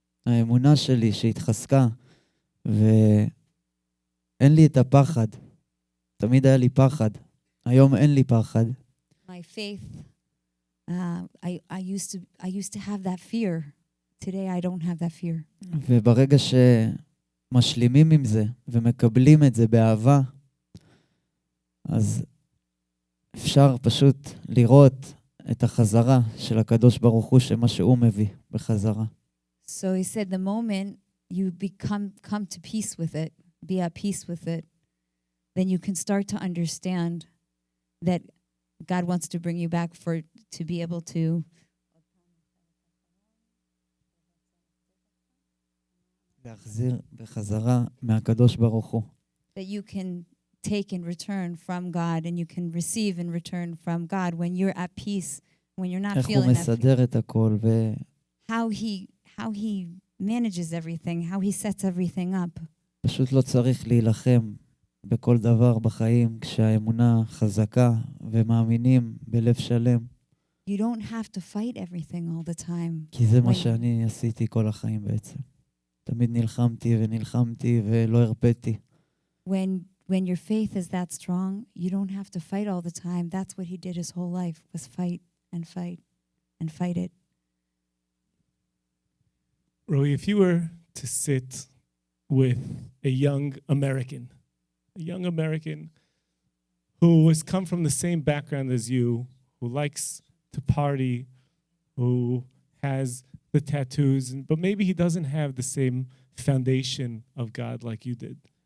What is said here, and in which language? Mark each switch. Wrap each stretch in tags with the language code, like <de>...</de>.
<he>האמונה שלי שהתחזקה, ואין לי את הפחד. תמיד היה לי פחד. היום אין לי פחד.</he> <en>My faith, I used to have that fear. Today I don't have that fear.</en> <he>וברגע שמשלימים עם זה ומקבלים את זה באהבה, אז אפשר פשוט לראות את החזרה של הקדוש ברוך הוא, שמה שהוא מביא בחזרה.</he> <en>So he said the moment you come to peace with it, be at peace with it, then you can start to understand that God wants to bring you back to be able to</en> <he>להחזיר בחזרה מהקדוש ברוך הוא.</he> <en>that you can take in return from God, and you can receive in return from God when you're at peace, when you're not</en> <he>איך הוא</he> <en>feeling that.</en> <he>מסדר את הכל,</he> <en>How he manages everything, how he sets everything up.</en> <he>פשוט לא צריך להילחם בכל דבר בחיים, כשהאמונה חזקה ומאמינים בלב שלם.</he> <en>You don't have to fight everything all the time.</en> <he>כי זה מה שאני עשיתי כל החיים בעצם. תמיד נלחמתי ונלחמתי ולא הרפאתי.</he> <en>When your faith is that strong, you don't have to fight all the time. That's what he did his whole life, was fight and fight and fight it. Roey, if you were to sit with a young American who has come from the same background as you, who likes to party, who has the tattoos, but maybe he doesn't have the same foundation of God like you did.</en>